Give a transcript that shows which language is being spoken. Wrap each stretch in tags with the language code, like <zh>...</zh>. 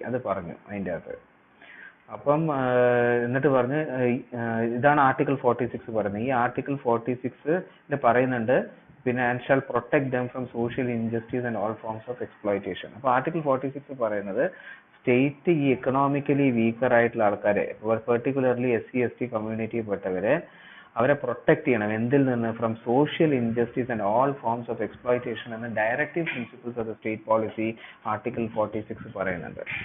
<ml>അത് പറഞ്ഞു അതിൻ്റെ അകത്ത്. അപ്പം എന്നിട്ട് പറഞ്ഞ് ഇതാണ് ആർട്ടിക്കിൾ 46 പറയുന്നത്. ഈ ആർട്ടിക്കിൾ 46 പറയുന്നുണ്ട് പിന്നെ</ml> <en>and shall protect them from social injustice and all forms of exploitation.</en> <ml>അപ്പോൾ ആർട്ടിക്കിൾ 46 പറയുന്നത് സ്റ്റേറ്റ് ഈ എക്കണോമിക്കലി വീക്കർ ആയിട്ടുള്ള ആൾക്കാരെ, പെർട്ടിക്കുലർലി SC ST കമ്മ്യൂണിറ്റി പെട്ടവരെ, അവരെ പ്രൊട്ടക്ട് ചെയ്യണം. എന്തിൽ നിന്ന്?</ml> <en>From social injustice and all forms of exploitation എന്ന directive principles of the state policy article 46 പറയുന്നുണ്ട്.</en>